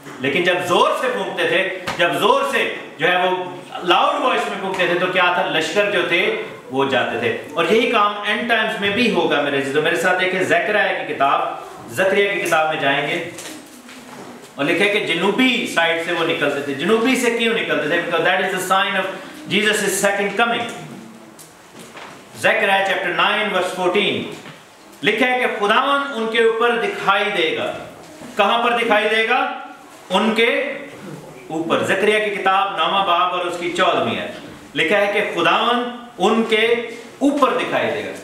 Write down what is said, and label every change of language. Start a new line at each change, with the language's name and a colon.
Urdu: لیکن جب زور سے پھونکتے تھے، جب زور سے جو ہے وہ لاؤڈ وائس میں پھونکتے تھے تو کیا تھا؟ لشکر جو تھے وہ جاتے تھے. اور یہی کام اینڈ ٹائمز میں بھی ہوگا میرے عزیزو. میرے ساتھ دیکھیں زکریا کی کتاب، زکریا کی کتاب میں جائیں گے اور لکھے کہ جنوبی سائڈ سے وہ نکلتے تھے. جنوبی سے کیوں نکلتے تھے؟
English: because that is the sign of Jesus' second coming.
Urdu: Zakariya chapter 9 verse 14 لکھا ہے کہ خداوند ان کے اوپر دکھائی دے گا. کہاں پر دکھائی دے گا؟ ان کے اوپر. زکریا کی کتاب 9واں باب اور اس کی 14ویں ہے. لکھا ہے کہ خداوند ان کے اوپر دکھائی دے گا.